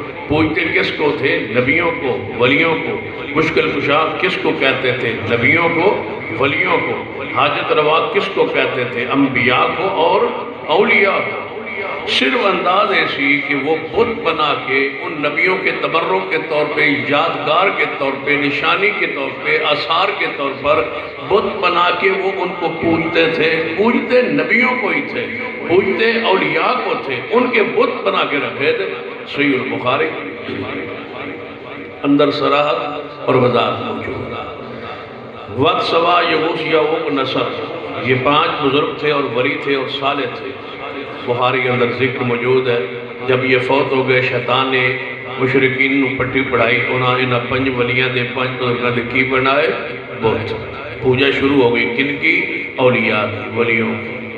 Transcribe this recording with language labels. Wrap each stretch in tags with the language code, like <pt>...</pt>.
<ur>پوجتے کس کو تھے؟ نبیوں کو، ولیوں کو. مشکل کشا کس کو کہتے تھے؟ نبیوں کو، ولیوں کو. حاجت روا کس کو کہتے تھے؟ انبیاء کو اور اولیاء کو. صرف انداز ایسی کہ وہ بت بنا کے ان نبیوں کے تبرک کے طور پہ، یادگار کے طور پہ، نشانی کے طور پہ، آثار کے طور پر بت بنا کے وہ ان کو پوجتے تھے. پوجتے نبیوں کو ہی تھے، پوجتے اولیاء کو تھے، ان کے بت بنا کے رکھے تھے. صحیح البخاری اندر صراحت اور وضاحت موجود. وقت سوا یغوث یعوق نصر، یہ 5 بزرگ تھے اور ولی تھے اور صالح تھے. بخاری کے اندر ذکر موجود ہے. جب یہ فوت ہو گئے شیطان نے مشرکین نو پٹی پڑھائی.</ur> <pa>انہاں 5 ولیاں دے 5 بزرگاں دے کی بنائے؟ بت.</pa> <ur>پوجا شروع ہو گئی کن کی؟ اولیاء کی، ولیوں کی.</ur>